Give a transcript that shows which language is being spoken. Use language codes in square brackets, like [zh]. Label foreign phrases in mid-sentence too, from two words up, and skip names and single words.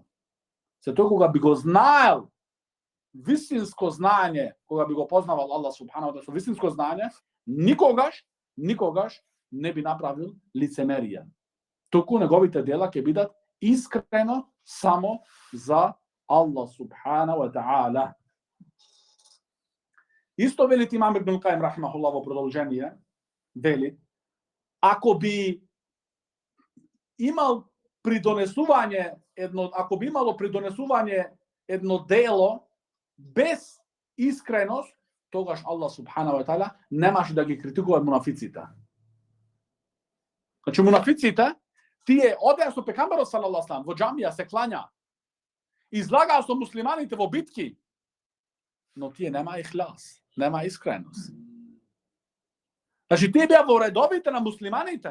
[mk] Се тој кога би го знаел вистинско знање, кога би го познавал [ar] الله سبحانه وتعالى [mk] со вистинско знање, никогаш не би направил лицемерие. Туку неговите дела ќе бидат искрено само за [ar] الله سبحانه وتعالى. [mk] Исто велит имам Ибн Каим рахимахуллах во продолжение, велит, ако би имало придонесување едно дело без искреност, тогаш [ar] الله سبحانه وتعالى [mk] немаше да ги критикува мунафиците. Значи, мунафиците, тие одеа со пегамберот [ar] صلى الله عليه [mk] во џамија се клања, излагаа со муслиманите во битки, но тие нема ихлас, нема искреност. Значи, тие беа во редовите на муслиманите.